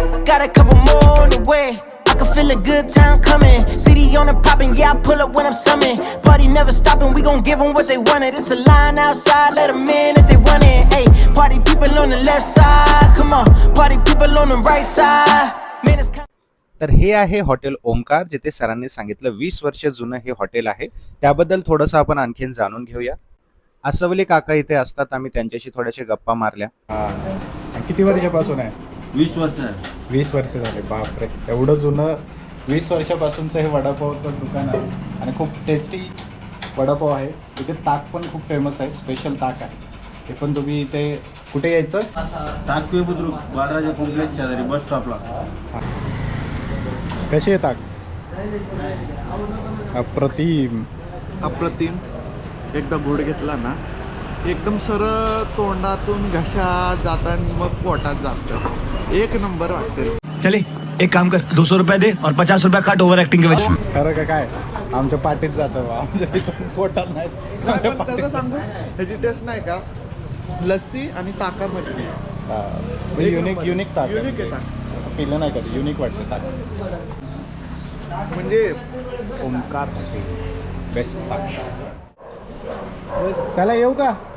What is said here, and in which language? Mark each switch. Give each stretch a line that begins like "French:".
English: Got a couple more on the way. I can feel a good time coming. City on the poppin', yeah, I pull up when I'm summoned. Party never stopping, we gon' give them what they wanted. It's a line outside, let them in if they want it. Hey, party people on the left side, come on. Party people on the right side. Man, it's
Marathi: तर हे आहे hotel Omkar, जिथे सरांनी सांगितलं 20 वर्ष जुनं हे hotel आहे. त्याबद्दल थोडंसं आपण आणखीन जाणून घेऊया. असवले काका इथे असतात, आम्ही त्यांच्याशी थोड्याशा गप्पा मारल्या. किती वर्षापासून आहे? 20 वर्ष. 20 वर्ष झाले. बापरे, एवढं जुनं 20 वर्षापासूनचं हे वडापावचं दुकान आहे आणि खूप टेस्टी वडापाव आहे. इथे ताक पण खूप फेमस आहे, स्पेशल ताक आहे. ते पण तुम्ही इथे कुठे यायचं? टाकवे बुद्रुक बाळराजा कॉम्प्लेक्स शेजारी बस स्टॉपला. कशी आहे ताक? अप्रतिम. एकदा घोड घेतला ना, एकदम सरळ तोंडातून घशात जाताना मग पोटात जातं. एक नंबर वाटते.
Hindi: चले एक काम कर, 200 रुपये दे और 50 रुपये काट ओवर एक्टिंग के वजह.
Marathi: खरं का काय? आमच्या पाठीत जातं, आमच्या इथं पोटात नाही. त्याचं सांगू, ह्याची टेस्ट नाही का, लस्सी आणि ताकामध्ये युनिक ताक. युनिक आहे ताक. पिलं नाही कधी, युनिक वाटतं ताक. म्हणजे ओमकार हॉटेल बेस्ट ताक. चला येऊ का?